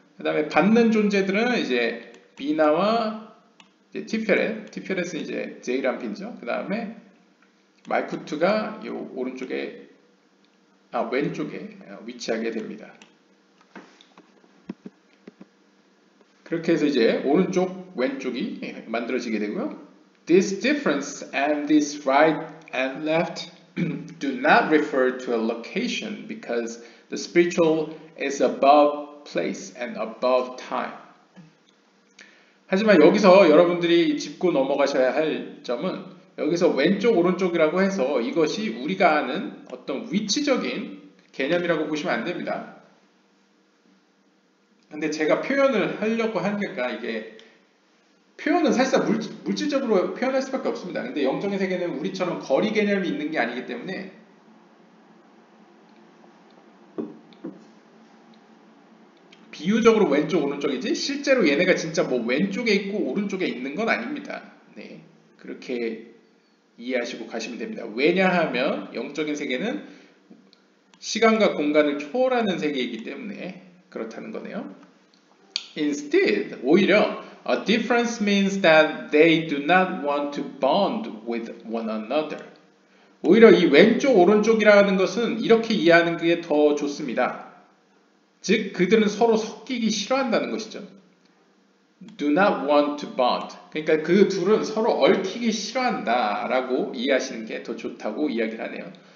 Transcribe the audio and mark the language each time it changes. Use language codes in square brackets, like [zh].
[ko] 그 다음에 받는 존재들은 이제 비나와 이제 티페렛은 이제 제이람핀이죠. 그 다음에 말쿠트가 이 오른쪽에 왼쪽에 위치하게 됩니다. 그렇게 해서 이제 오른쪽 왼쪽이 만들어지게 되고요. [en] This difference and this right and left do not refer to a location because the spiritual is above place and above time. [ko] 하지만 여기서 여러분들이 짚고 넘어가셔야 할 점은 여기서 왼쪽 오른쪽이라고 해서 이것이 우리가 아는 어떤 위치적인 개념이라고 보시면 안 됩니다. 근데 제가 표현을 하려고 하니까 이게 표현은 사실상 물질적으로 표현할 수밖에 없습니다. 근데 영적인 세계는 우리처럼 거리 개념이 있는 게 아니기 때문에 비유적으로 왼쪽 오른쪽이지 실제로 얘네가 진짜 뭐 왼쪽에 있고 오른쪽에 있는 건 아닙니다. 네, 그렇게 이해하시고 가시면 됩니다. 왜냐하면 영적인 세계는 시간과 공간을 초월하는 세계이기 때문에 그렇다는 거네요. [en] Instead, [ko] 오히려 [en] a difference means that they do not want to bond with one another. [ko] 오히려 이 왼쪽 오른쪽이라는 것은 이렇게 이해하는 게 더 좋습니다. 즉 그들은 서로 섞이기 싫어한다는 것이죠. [en] Do not want to bond. [ko] 그러니까 그 둘은 서로 얽히기 싫어한다 라고 이해하시는 게 더 좋다고 이야기를 하네요.